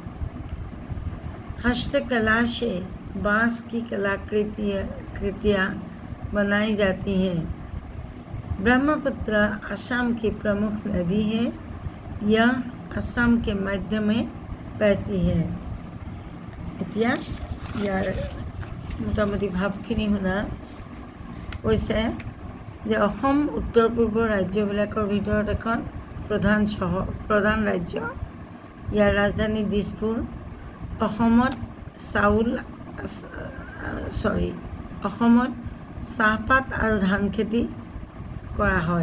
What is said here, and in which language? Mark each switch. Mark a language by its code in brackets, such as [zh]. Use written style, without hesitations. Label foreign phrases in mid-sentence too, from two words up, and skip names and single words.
[hi] हस्तकला से बांस की कलाकृतियाँ बनाई जाती हैं। ब्रह्मपुत्र असम की प्रमुख नदी है। यह असम के मध्य में बहती है। [as] এতিয়া ইয়াৰ মোটামুটি ভাৱখিনি শুনা কৈছে যে অসম উত্তৰ পূৰ্বৰ ৰাজ্যবিলাকৰ ভিতৰত এখন প্ৰধান ৰাজ্য। ইয়াৰ ৰাজধানী দিছপুৰ। অসমত চাহপাত আৰু ধান খেতি কৰা হয়।